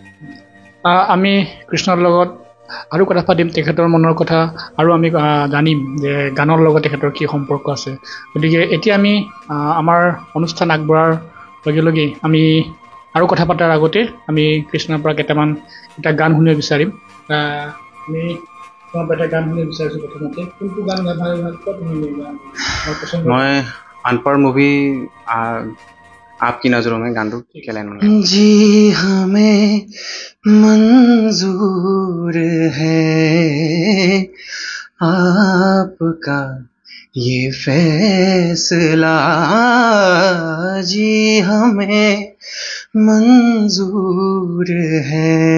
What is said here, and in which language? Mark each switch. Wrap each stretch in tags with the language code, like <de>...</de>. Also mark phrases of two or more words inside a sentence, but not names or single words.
<as>আমি কৃষ্ণৰ লগত আৰু কথা পাতিম তেখেতৰ মনৰ কথা আৰু আমি জানিম যে গানৰ লগত তেখেতৰ কি সম্পৰ্ক আছে গতিকে এতিয়া আমি আমাৰ অনুষ্ঠান আগবঢ়াৰ লগে লগে আমি আৰু কথা পতাৰ আগতে আমি কৃষ্ণৰ পৰা এটা গান শুনিব বিচাৰিম আমি এটা গান শুনিব বিচাৰিছোঁ প্ৰথমতে কোনটো গান ভাল মই আনপাৰ মুভি आपकी नजरों में गानটো</as> <hi>जी हमें मंजूर है आपका ये फैसला जी हमें मंजूर है</hi>